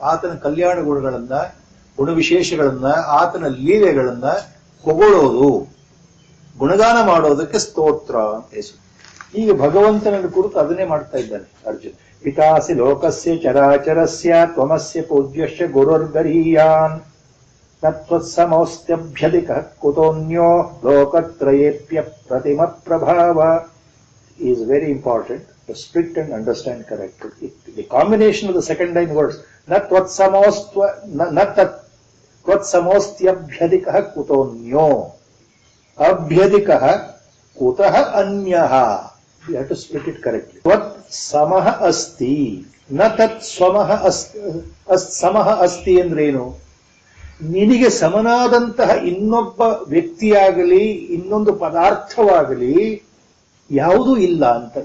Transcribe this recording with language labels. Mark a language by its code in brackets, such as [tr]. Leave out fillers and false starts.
[kn] ಆತನ ಕಲ್ಯಾಣ ಗುಣಗಳನ್ನ, ಗುಣವಿಶೇಷಗಳನ್ನ, ಆತನ ಲೀಲೆಗಳನ್ನ ಹೊಗಳೋದು, ಗುಣಗಾನ ಮಾಡೋದಕ್ಕೆ ಸ್ತೋತ್ರ ಅಂತ ಹೆಸರು. ಈಗ ಭಗವಂತನ ಕುರಿತು ಅದನ್ನೇ ಮಾಡ್ತಾ ಇದ್ದಾನೆ ಅರ್ಜುನ್. [sa] ಪಿತಾಸಿ ಲೋಕಸ್ಯ ಚರಾಚರಸ್ಯ ತ್ವಮಸ್ಯ ಪೂಜ್ಯಶ್ಚ ಗುರುರ್ಗರೀಯಾನ್ ತತ್ವತ್ಸಮೋಸ್ತ್ಯಭ್ಯಧಿಕಃ ಕುತೋನ್ಯೋ ಲೋಕತ್ರಯೇಪ್ಯ ಪ್ರತಿಮ ಪ್ರಭಾವ. [en] is very important to split and understand correctly. The combination of the second line words, [sa] natvatsamostyabhyadikah kutonyo, abhyadikah kutah anyah. [en] You have to split it correctly. [sa] Tvat samah asti, na tat swamah samah asti [kn] ಅಂದ್ರೇನು? ನಿನಗೆ ಸಮನಾದಂತಹ ಇನ್ನೊಬ್ಬ ವ್ಯಕ್ತಿಯಾಗಲಿ ಇನ್ನೊಂದು ಪದಾರ್ಥವಾಗಲಿ ಯಾವುದೂ ಇಲ್ಲ ಅಂತ.